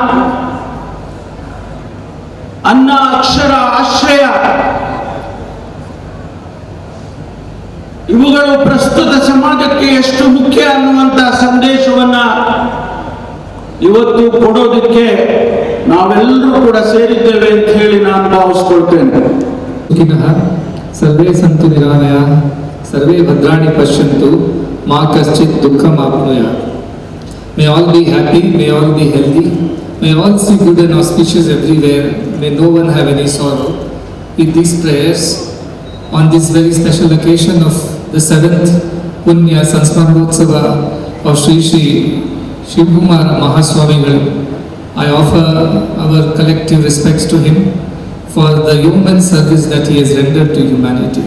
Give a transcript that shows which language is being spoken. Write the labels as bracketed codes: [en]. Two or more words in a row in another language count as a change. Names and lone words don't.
[kn] ಅನ್ನ ಅಕ್ಷರ ಆಶ್ರಯ ಇವುಗಳು ಪ್ರಸ್ತುತ ಸಮಾಜಕ್ಕೆ ಎಷ್ಟು ಮುಖ್ಯ ಅನ್ನುವಂತಹ ಸಂದೇಶವನ್ನ ಇವತ್ತು ಕೊಡೋದಕ್ಕೆ ನಾವೆಲ್ಲರೂ ಕೂಡ ಸೇರಿದ್ದೇವೆ ಅಂತ ಹೇಳಿ ನಾನು ಭಾವಿಸ್ಕೊಳ್ತೇನೆ. [sa] ಸರ್ವೇ ಸಂತು ನಿರಾಮಯ ಸರ್ವೇ ಭದ್ರಾಣಿ ಪಶ್ಯಂತು ಮಾ ಕಶ್ಚಿತ್ ದುಃಖಂ ಆಪ್ನುಯಾತ್. [en] May all be happy, may all be healthy, may all see good and auspicious everywhere, may no one have any sorrow. With these prayers, on this very special occasion of the 7th Punya Sansmaranotsava of Sri Sri Shivkumara Mahaswamigal, I offer our collective respects to him for the human service that he has rendered to humanity.